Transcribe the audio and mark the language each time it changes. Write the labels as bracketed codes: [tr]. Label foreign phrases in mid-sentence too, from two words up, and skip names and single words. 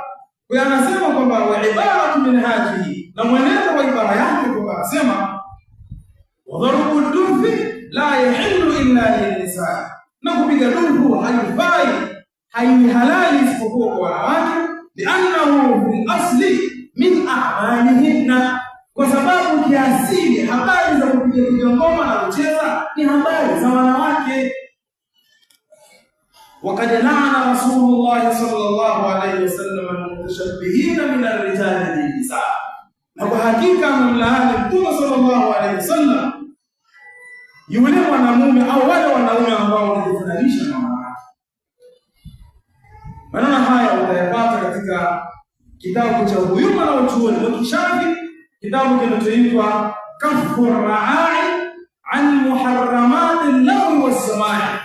[sw] Kwa anasema kwamba [ar] وعبارته من هذه, [sw] na mwenendo wa ibara yake kwamba anasema [ar] وضرب الدف لا يحل إلا للنساء, [sw] na kupiga dufu haifai, haihalali isipokuwa kwa wanawake, [ar] لأنه في الأصل من أعمالهن, [sw] kwa sababu kiasili habari za kupiga ngoma na kucheza ni habari za wanawake. [ar] وقد لعن رسول الله صلى الله عليه وسلم المتشبهين من الرجال بالنساء، وحقيقة من لعن Mtume صلى الله عليه وسلم [sw] yule mwanamume au wale wanaume ambao wanajifananisha na wanawake. Maneno haya utayapata katika kitabu cha huyu mwanachuoni wa Kishafi, kitabu kinachoitwa Kaffu Raai an Muharramat al-Lahwi was-Samai.